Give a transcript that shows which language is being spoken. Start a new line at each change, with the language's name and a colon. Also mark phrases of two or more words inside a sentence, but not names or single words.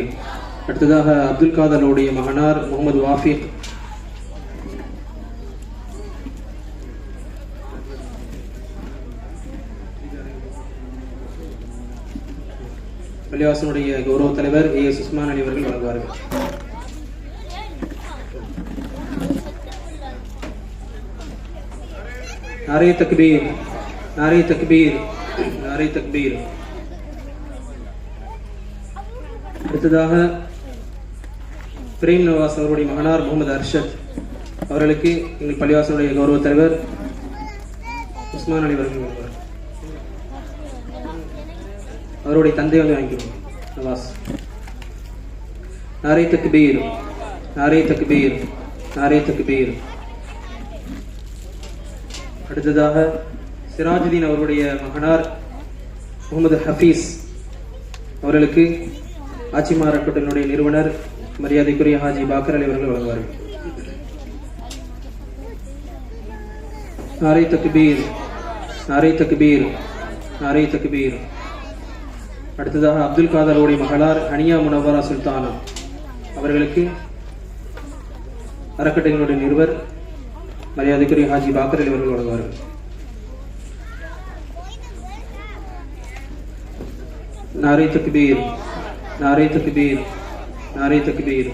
Tamil: அடுத்ததாக அப்துல் காதருடைய மகனார் முகமது வாஃபிக் பள்ளிவாசனுடைய கௌரவ தலைவர் ஏஎஸ் உஸ்மான் அலி அவர்கள் வழங்குவார்கள்.
Urdu: نعرۂ تکبیر، نعرۂ تکبیر، نعرۂ تکبیر.
Tamil: அடுத்ததாக பிரேம் நவாஸ் அவருடைய மகனார் முகமது அர்ஷத் அவர்களுக்கு எங்கள் பள்ளிவாசனுடைய கௌரவ தலைவர் உஸ்மான் அலி அவர்கள் வழங்குவார். அவருடைய தந்தை வந்து வாங்கிக்கணும் நவாஸ்.
Urdu: نعرۂ تکبیر، نعرۂ تکبیر، نعرۂ تکبیر.
Tamil: அடுத்ததாக சிராஜுதீன் அவருடைய மகனார் முகமது ஹஃபீஸ் அவர்களுக்கு ஆச்சிமார் அறக்கட்டளையினுடைய நிறுவனர் மரியாதைக்குரிய ஹாஜி பாக்கர் அலி அவர்கள் வழங்குவார்கள்.
Urdu: نعرۂ تکبیر، نعرۂ تکبیر, نعرۂ تکبیر.
Tamil: அடுத்ததாக அப்துல் காதர் அவருடைய மகளார் ஹனியா முனவரா சுல்தானா அவர்களுக்கு அறக்கட்டளையினுடைய நிறுவர் மரியாதைக்குரிய ஹாஜி பாக்கர் அலி அவர்கள் வழங்குவார்கள்.
Urdu: نعرۂ تکبیر، نعرۂ تکبیر، نعرۂ تکبیر.